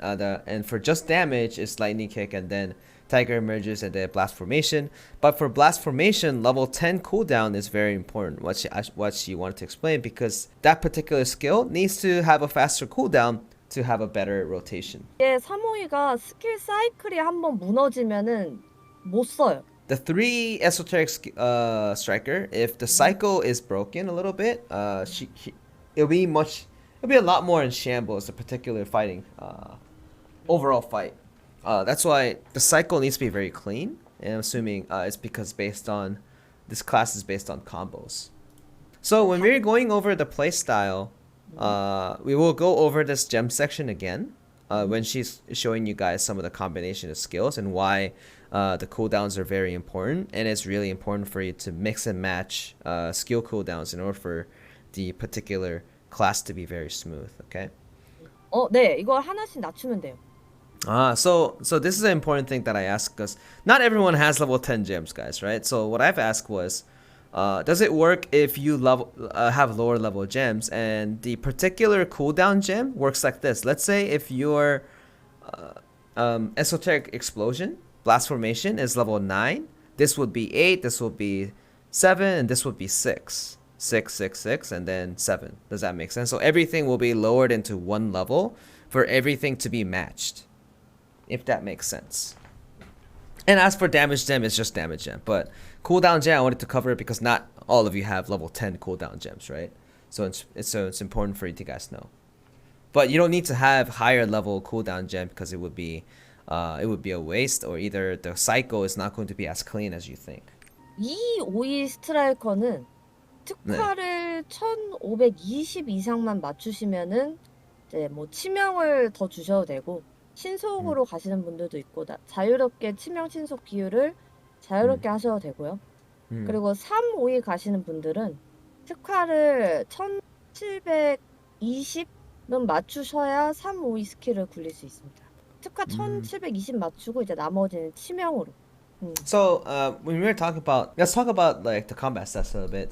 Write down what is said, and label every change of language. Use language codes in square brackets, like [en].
[en] And for just damage it's lightning kick and then tiger emerges and then blast formation. But for blast formation, level 10 cooldown is very important, what she wanted to explain, because that particular skill needs to have a faster cooldown to have a better rotation. [ko] 이게 352가 스킬 사이클이 한번 무너지면은 못 써요. [en] The 3 esoteric striker, if the cycle is broken a little bit, it'll be a lot more in shambles, the particular fighting, overall fight. That's why the cycle needs to be very clean, and I'm assuming it's because this class is based on combos. So when we're going over the playstyle, we will go over this gem section again when she's showing you guys some of the combination of skills and why the cooldowns are very important, and it's really important for you to mix and match skill cooldowns in order for the particular class to be very smooth. Okay. [ko] 네, 이거 하나씩 낮추면 돼요. [en] So this is an important thing that I asked, because not everyone has level 10 gems, guys, right? So what I've asked was, does it work if you have lower level gems? And the particular cooldown gem works like this. Let's say if your esoteric explosion blast formation is level 9, this would be 8, this would be 7, and this would be 6. 6, 6, 6, and then 7. Does that make sense? So everything will be lowered into one level for everything to be matched, if that makes sense. And as for damage gem, it's just damage gem. But cooldown gem, I wanted to cover it because not all of you have level 10 cooldown gems, right? So it's important for you to guys know. But you don't need to have higher level cooldown gem, because it would be a waste, or either the cycle is not going to be as clean as you think. [ko] 이 오이 스트라이커는 특화를 1520 이상만 맞추시면은 이제 뭐 치명을 더 주셔도 되고, 신속으로 가시는 분들도 있고, 자유롭게 치명 신속 비율을 자유롭게 하셔도 되고요. 그리고 352 가시는 분들은 특화를 1720은 맞추셔야 352 스킬을 굴릴 수 있습니다. 특화 1720 맞추고 이제 나머지는 치명으로. [en] So when we're talking about, let's talk about like the combat stats a little bit.